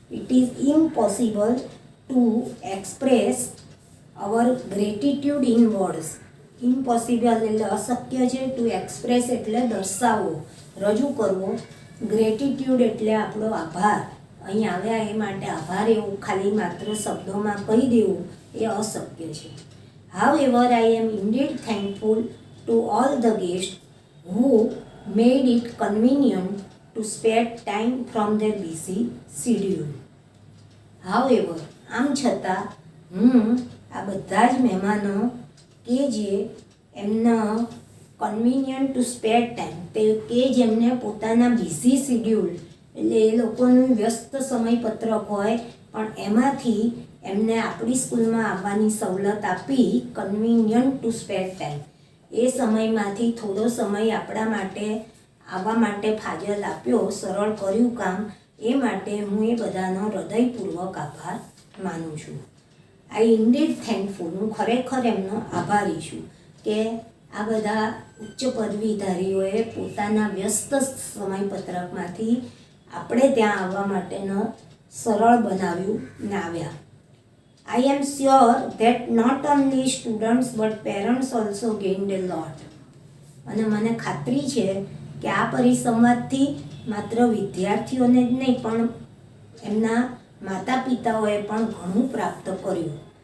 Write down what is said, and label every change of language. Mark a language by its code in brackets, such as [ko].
[en] It is impossible to express our gratitude in words. [gu] Impossible એટલે અશક્ય છે, two express એટલે દર્શાવવો, રજૂ કરવો, ગ્રેટિટ્યુડ એટલે આપણો આભાર, અહીં આવ્યા એ માટે આભાર એવું ખાલી માત્ર શબ્દોમાં કહી દેવું એ અશક્ય છે. [en] However, I am indeed thankful to all the guests who made it convenient to spare time from their busy schedule. [gu] However, આમ છતાં હું આ બધા જ મહેમાનો કે જે એમનો [en] convenient to spare time, [gu] તે કે જેમને પોતાના બિઝી શિડ્યુલ એટલે એ લોકોનું વ્યસ્ત સમયપત્રક હોય પણ એમાંથી એમને આપણી સ્કૂલમાં આવવાની સવલત આપી, કન્વિનિયન્ટ ટુ સ્પેર ટાઈમ, એ સમયમાંથી થોડો સમય આપણા માટે આવવા માટે ફાજલ આપ્યો, સરળ કર્યું કામ, એ માટે હું એ બધાનો હૃદયપૂર્વક આભાર માનું છું. [en] I indeed thankful. [gu] હું ખરેખર એમનો આભારી છું કે આ બધા ઉચ્ચ પદવીધારીઓએ પોતાના વ્યસ્ત સમયપત્રકમાંથી આપણે ત્યાં આવવા માટેનો સરળ બનાવ્યું ને આવ્યા. [en] I am sure that not only students but parents also gained a lot. [gu] અને મને ખાતરી છે કે આ પરિસંવાદથી માત્ર વિદ્યાર્થીઓને જ નહીં પણ એમના માતા પિતાઓએ પણ ઘણું પ્રાપ્ત કર્યું.